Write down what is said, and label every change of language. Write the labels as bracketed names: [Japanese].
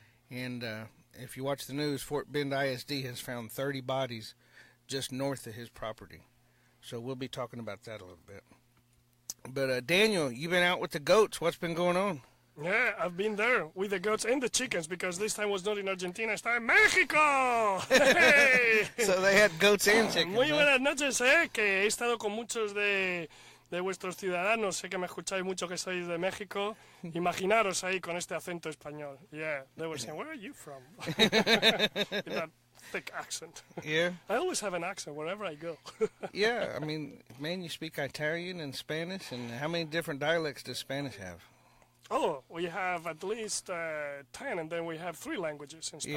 [English] And if you watch the news, Fort Bend ISD has found 30 bodies just north of his property. So we'll be talking about that a little bit. But Daniel, you've been out with the goats. What's been going on? Yeah, I've been there with the goats and the chickens because this time was not in Argentina, [Spanish] está en México. [English] Hey. So they had goats and chickens. [Spanish] Muy buenas noches, que he estado con muchos de vuestros ciudadanos. Sé que me escucháis mucho que sois de México. Imaginaros ahí con este acento español. [English] Yeah, they were saying, where are you from? With that thick accent. Yeah. I always have an accent wherever I go. Yeah, I mean, man, you speak Italian and Spanish, and how many different dialects does Spanish have? Oh, we have at least 10, and then we have 3 languages in Spain.